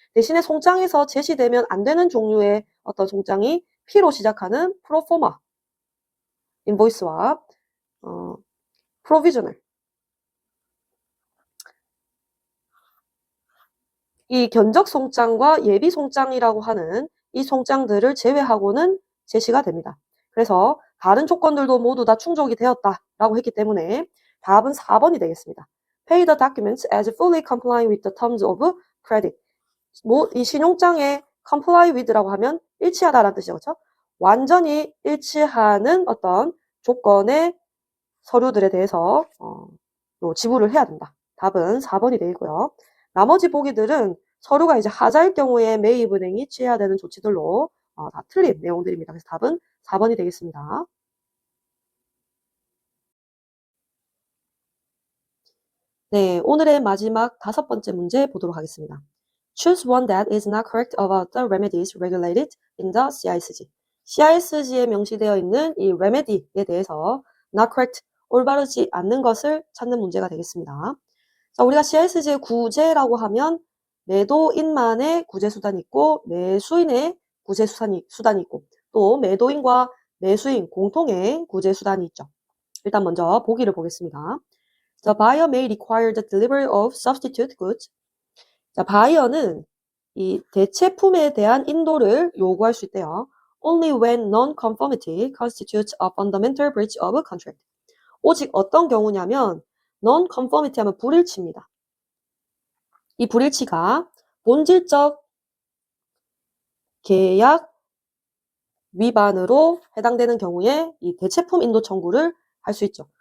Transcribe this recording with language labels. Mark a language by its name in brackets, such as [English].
[Korean] 대신에 송장에서 제시되면 안 되는 종류의 어떤 송장이 P로 시작하는 프로포마 인보이스와 프로비저널, 이 견적 송장과 예비 송장이라고 하는 이 송장들을 제외하고는 제시가 됩니다. 그래서 다른 조건들도 모두 다 충족이 되었다라고 했기 때문에 답은 4번이 되겠습니다. [English] Pay the documents as fully complying with the terms of credit. [Korean] 이 신용장에 comply with라고 하면 일치하다라는 뜻이죠. 그렇죠? 완전히 일치하는 어떤 조건의 서류들에 대해서 지불을 해야 된다. 답은 4번이 되고요. 나머지 보기들은 서류가 이제 하자일 경우에 매입은행이 취해야 되는 조치들로 다 틀린 내용들입니다. 그래서 답은 4번이 되겠습니다. 네, 오늘의 마지막 5번째 문제 보도록 하겠습니다. [English] Choose one that is not correct about the remedies regulated in the CISG. [Korean] CISG에 명시되어 있는 이 remedy에 대해서 not correct, 올바르지 않는 것을 찾는 문제가 되겠습니다. 자, 우리가 CISG의 구제라고 하면 매도인만의 구제수단이 있고 매수인의 구제수단이 있고 또 매도인과 매수인 공통의 구제수단이 있죠. 일단 먼저 보기를 보겠습니다. [English] The buyer may require the delivery of substitute goods. [Korean] 자, 바이어는 이 대체품에 대한 인도를 요구할 수 있대요. [English] Only when non-conformity constitutes a fundamental breach of a contract. [Korean] 오직 어떤 경우냐면 non-conformity 하면 불일치입니다. 이 불일치가 본질적 계약 위반으로 해당되는 경우에 이 대체품 인도 청구를 할 수 있죠.